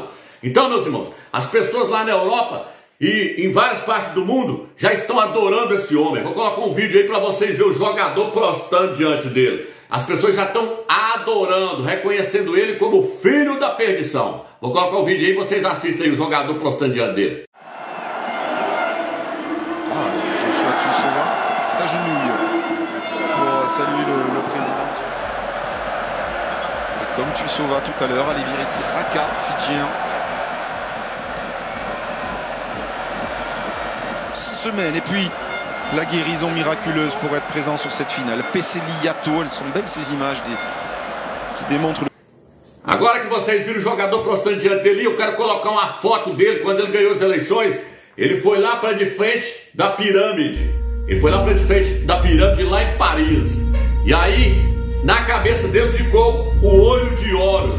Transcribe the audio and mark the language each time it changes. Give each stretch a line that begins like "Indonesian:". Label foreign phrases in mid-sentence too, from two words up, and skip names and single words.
Portuguese: Então, meus irmãos, as pessoas lá na Europa e em várias partes do mundo já estão adorando esse homem. Vou colocar um vídeo aí para vocês verem o jogador prostrando diante dele. As pessoas já estão adorando, reconhecendo ele como filho da perdição. Vou colocar o vídeo aí e vocês assistem aí o jogador prostrando diante dele.
French: Joshua Tuisova s'agenouille pour saluer le président. Et comme Tuisova tout à l'heure, Alivireti Raka, fidjien. 6 semaines et puis la guérison miraculeuse pour être présent sur cette finale. Peseli Yato, elles sont belles ces images qui démontrent.
Portuguese: Agora que vocês viram o jogador prostrando diante dele, eu quero colocar uma foto dele quando ele ganhou as eleições. Ele foi lá para de frente da pirâmide. Ele foi lá para de frente da pirâmide lá em Paris. E aí, na cabeça dele ficou o olho de Horus.